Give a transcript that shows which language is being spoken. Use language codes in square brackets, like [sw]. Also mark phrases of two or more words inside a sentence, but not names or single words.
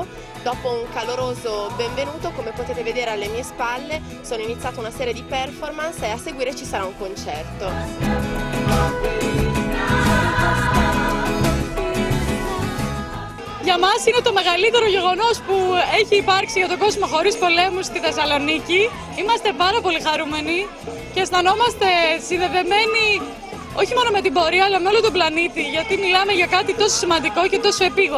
[it] Dopo un caloroso benvenuto, come potete vedere alle mie spalle, sono iniziate una serie di performance e a seguire ci sarà un concerto. [el] Για μας είναι το μεγαλύτερο γεγονός που έχει υπάρξει για τον κόσμο χωρίς πολέμους στη Θεσσαλονίκη. Είμαστε πάρα πολύ χαρούμενοι και αισθανόμαστε συνδεδεμένοι όχι μόνο με την πορεία, αλλά με όλο τον πλανήτη, γιατί μιλάμε για κάτι τόσο σημαντικό και τόσο επίγον.